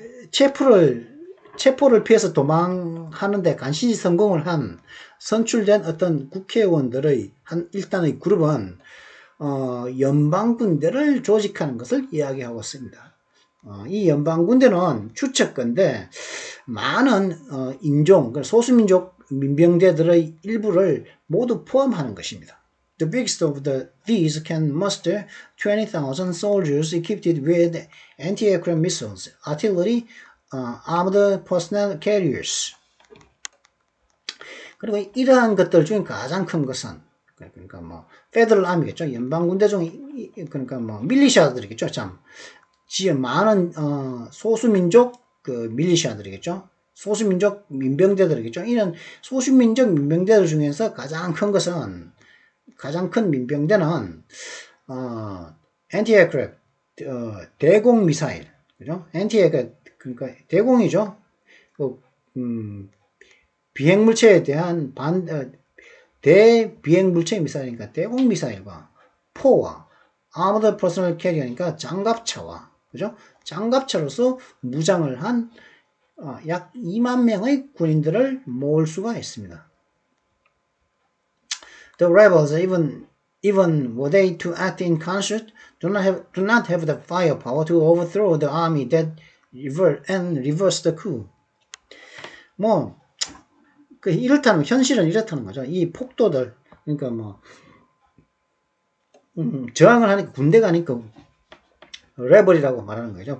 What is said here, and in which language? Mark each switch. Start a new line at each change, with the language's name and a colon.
Korean: 체포를 피해서 도망하는데 간신히 성공을 한 선출된 어떤 국회의원들의 일단의 그룹은 연방군대를 조직하는 것을 이야기하고 있습니다. 이 연방군대는 추측건데 많은 인종, 소수민족 민병대들의 일부를 모두 포함하는 것입니다.
English: The biggest of these can muster 20,000 soldiers equipped with anti-aircraft missiles, artillery, armored personnel carriers.
Korean: 그리고 이러한 것들 중에 가장 큰 것은 그러니까 뭐 페더럴 아미겠죠. 연방군대 중 그러니까 뭐 밀리시아들이겠죠. 참 많은 소수민족 그 밀리시아들이겠죠. 소수민족 민병대들이겠죠. 이런 소수민족 민병대들 중에서 가장 큰 민병대는 anti-aircraft 대공 미사일, 그죠? anti-aircraft 그러니까 대공이죠. 비행 물체에 대한 대비행 물체 미사일이니까 대공 미사일과 포와
English: armored personnel carrier
Korean: 니까 장갑차와, 그죠? 장갑차로서 무장을 한 약 2만 명의 군인들을 모을 수가 있습니다.
English: The rebels, even were they to act in concert, do not have the firepower to overthrow the army that reverse the coup.
Korean: 뭐 이렇다는 현실은 이렇다는 거죠. 이 폭도들, 그러니까 뭐 저항을 하니까 군대가 아니까 레벨이라고 말하는 거죠.